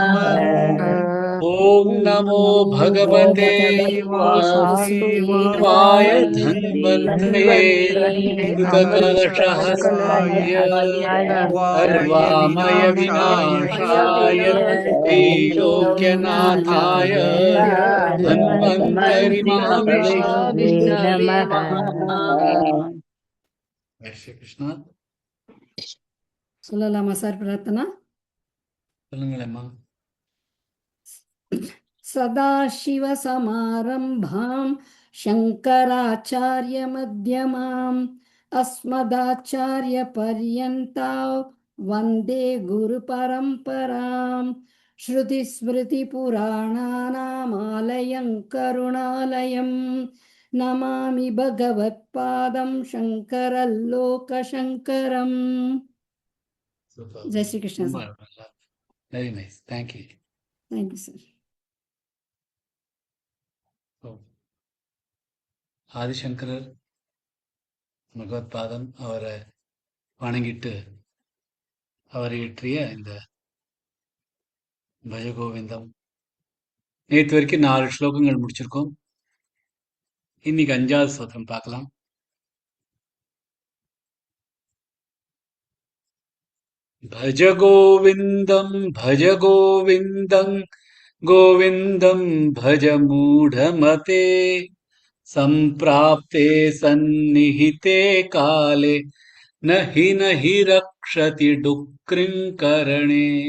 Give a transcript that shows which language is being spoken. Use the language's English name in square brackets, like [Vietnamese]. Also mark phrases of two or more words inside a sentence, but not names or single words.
[Sanskrit] ॐ नमो भगवते वासुदेवाय धन्वन्त्रे अमृतकलशहस्ताय सर्वामय विनाशाय त्रैलोक्यनाथाय धन्वन्तरि महाविष्णवे नमः। जय श्री कृष्ण. [Tamil] சொல்லலாமா சார் பிரார்த்தனா? சொல்லுங்களேம்மா. [Sanskrit] सदाशिवसमारम्भां शङ्कराचार्यमध्यमाम् अस्मदाचार्यपर्यन्तां वन्दे गुरुपरम्पराम्। श्रुतिस्मृतिपुराणानामालयं करुणालयं नमामि भगवत्पादं शङ्करल्लोकशङ्करम्। जय श्री कृष्ण सर. [English] Very nice. Thank you. Thank you sir. [Tamil] ஆதிசங்கரர் பகவத்பாதம் அவரை வணங்கிட்டு அவர் இயற்றிய இந்த பஜகோவிந்தம் நேற்று வரைக்கும் 4 ஸ்லோகங்கள் முடிச்சிருக்கோம். இன்னைக்கு 5வது ஸ்லோகம் பார்க்கலாம். [Sanskrit] भज गोविन्दं गोविन्दं भज मूढमते सम्प्राप्ते सन्निहिते काले न हि रक्षति डुक्रिङ्करणे